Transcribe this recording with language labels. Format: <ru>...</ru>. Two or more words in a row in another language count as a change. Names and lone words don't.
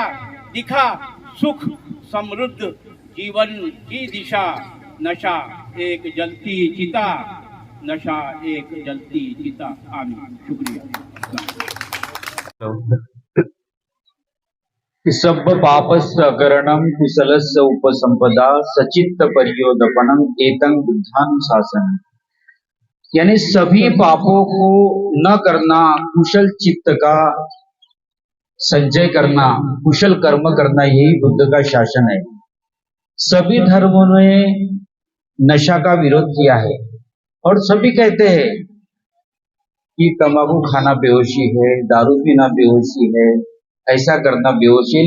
<hi>दिखा सुख समृद्ध जीवन की दिशा। नशा एक जलती चिता, नशा एक जलती चिता। आमीन। शुक्रिया।</hi> <pi>सब पापस्य अकरणम कुशलस्य उपसंपदा सचित्त परियोदपनम एतं बुद्धानुशासनम।</pi> <hi>यानी सभी पापों को न करना, कुशल चित्त का संचय करना, कुशल कर्म करना, यही बुद्ध का शासन है। सभी धर्मों ने नशा का विरोध किया है और सभी कहते हैं कि तंबाकू खाना बेहोशी है, दारू पीना बेहोशी है, ऐसा करना बेहोशी है।</hi>